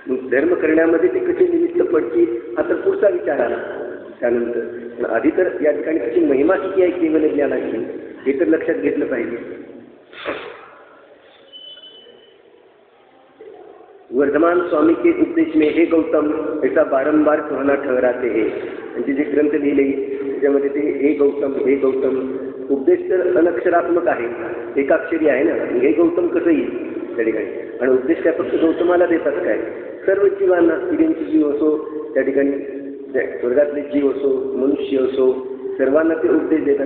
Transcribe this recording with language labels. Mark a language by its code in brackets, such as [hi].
[mr] धर्म करण्यामध्ये ते कसे निमित्त पडतील हा तर पुढचा विचार आला त्यानंतर. पण आधी तर या ठिकाणी त्याची महिमा किती आहे केवल ज्ञानाची हे तर लक्षात घेतलं पाहिजे. [hi] वर्धमान स्वामी के उपदेश में हे गौतम ऐसा बारंबार कहना ठहराते हैं. [mr] म्हणजे जे ग्रंथ लिहिले त्याच्यामध्ये ते हे गौतम उपदेश तर अनक्षरात्मक आहे, एकाक्षरी आहे ना. हे गौतम कसं येईल त्या ठिकाणी. आणि उपदेश काय फक्त गौतमाला देतात काय, सर्व जीवांना, स्त्रियांचे जीव असो त्या ठिकाणी, स्वर्गातले जीव असो, मनुष्य असो, सर्वांना ते उपदेश देतात.